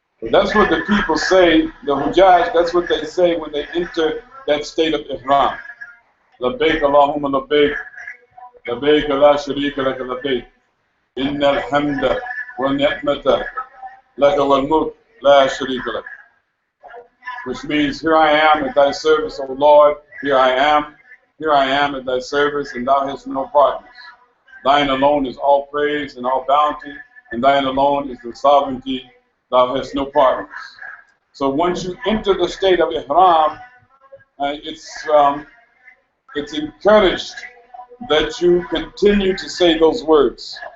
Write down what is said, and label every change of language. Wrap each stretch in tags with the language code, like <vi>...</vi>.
<en>That's what the people say, the Hujjaj, that's what they say when they enter that state of ihram.</en> <ar>لبيك اللهم لبيك لبيك لا شريك لك لبيك إن الحمد والنعمة لك والملك لا شريك لك.</ar> <en>Which means, here I am at thy service, O Lord, here I am at thy service, and thou hast no partners. Thine alone is all praise and all bounty, and thine alone is the sovereignty, thou hast no partners. So once you enter the state of Ihram, it's encouraged that you continue to say those words.</en>